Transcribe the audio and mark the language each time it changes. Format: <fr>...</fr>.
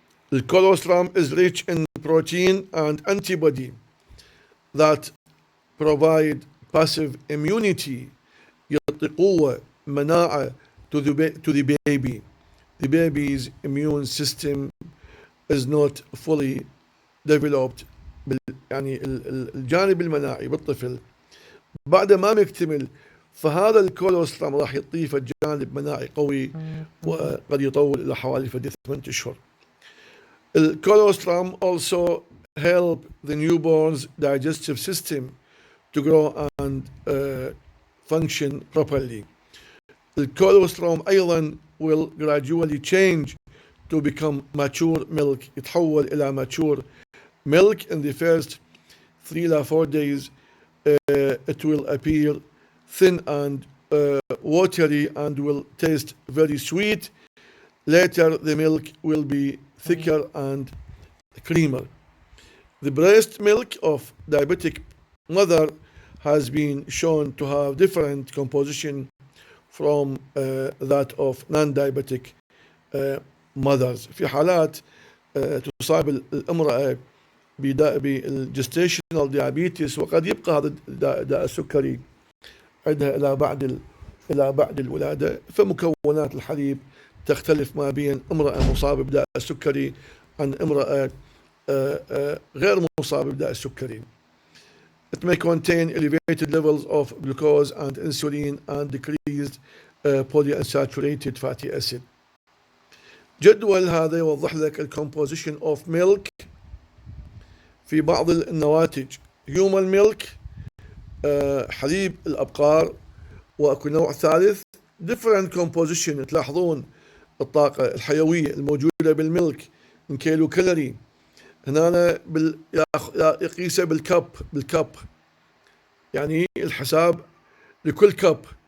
<en>The colostrum is rich in protein and antibody that provide passive immunity,</en> <ar>يعطي قوة مناعة</ar> <en>to the baby. The baby's immune system is not fully developed.</en> <ar>يعني الجانب المناعي بالطفل بعد ما يكتمل، فهذا الكولوسترم راح يضيف جانب مناعي قوي وقد يطول إلى حوالي 8 أشهر.</ar> <en>الكولوسترم also help the newborn's digestive system to grow and function properly.</en> <ar>الكولوسترم أيضا</ar> <en>will gradually change to become mature milk.</en> <ar>يتحول إلى</ar> <en>mature milk in the first 3 to 4 days. It will appear thin and watery and will taste very sweet. Later the milk will be thicker and creamer. The breast milk of diabetic mother has been shown to have different composition from that of non-diabetic mothers.</en> <ar>في حالات تصاب الامرأة بالجستيشنال ديابيتس وقد يبقى هذا الداء السكري عندها إلى بعد الولادة، فمكونات الحليب تختلف ما بين امرأة مصابة بداء السكري عن امرأة غير مصابة بداء السكري.</ar> <en>It may contain elevated levels of glucose and insulin and decreased polyunsaturated fatty acid.</en> <ar>جدول هذا يوضح لك الكومبوزيشن اوف ميلك في بعض النواتج.</ar> <en>human milk</en> <ar>حليب الأبقار، وأكو نوع ثالث</ar> <en>different composition.</en> <ar>تلاحظون الطاقة الحيوية الموجودة بالملك من كيلو كالوري، هنا يقيسه بالكب يعني الحساب لكل كب.</ar>